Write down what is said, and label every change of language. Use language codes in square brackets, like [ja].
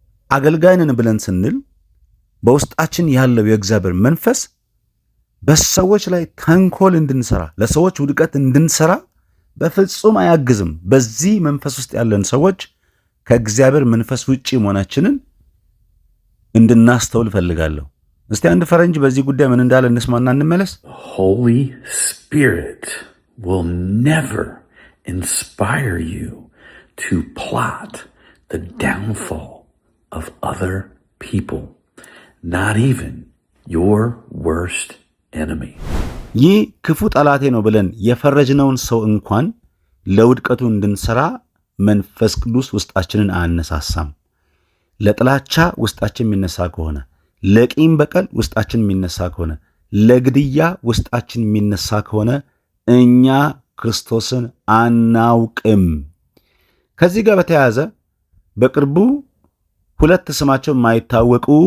[am] አገልጋይንን ብለን ስንል በውስጣችን ያለው የእግዚአብሔር መንፈስ በሰዎች ላይ ተንኮል እንድንሰራ፣ ለሰዎች ውድቀት እንድንሰራ በፍጹም አያግዝም። በዚህ መንፈስ ውስጥ ያለን ሰዎች ከእግዚአብሔር መንፈስ ውጪ መሆናችንን እንድናስተውል ፈልጋለሁ። እስቲ አንድ ፈረንጅ በዚህ ጉዳይ ምን እንዳለ እንስማና እንመለስ። [en] Holy Spirit will never inspire you to plot the downfall of other people, not even your worst enemy. [am] ይህ ክፉ ጠላቴ ነው ብለን የፈረጅነውን ሰው እንኳን ለውድቀቱ እንድንሰራ መንፈስ ቅዱስ ውስጣችንን አያነሳሳም። ለጥላቻ ውስጣችን የሚነሳ ከሆነ፣ ለቂም በቀል ውስጣችን የሚነሳ ከሆነ፣ ለግድያ ውስጣችን የሚነሳ ከሆነ እኛ ክርስቶስን አናውቅም። ከዚህ ጋር በተያያዘ በቅርቡ ሁለት ስማቸው የማይታወቁ